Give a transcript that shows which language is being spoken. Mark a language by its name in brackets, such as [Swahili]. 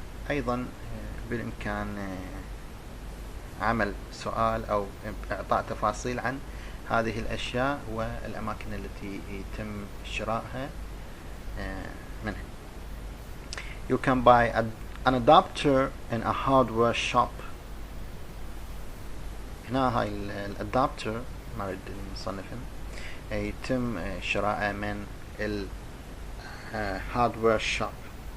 [Arabic] أيضا بالإمكان عمل سؤال أو إعطاء تفاصيل عن هذه الأشياء والأماكن التي يتم شرائها منها. [English] You can buy an adapter in a hardware shop. [Arabic] هنا هاي الادابتر ما نريد نصنفه يتم شرائه من ال hardware shop.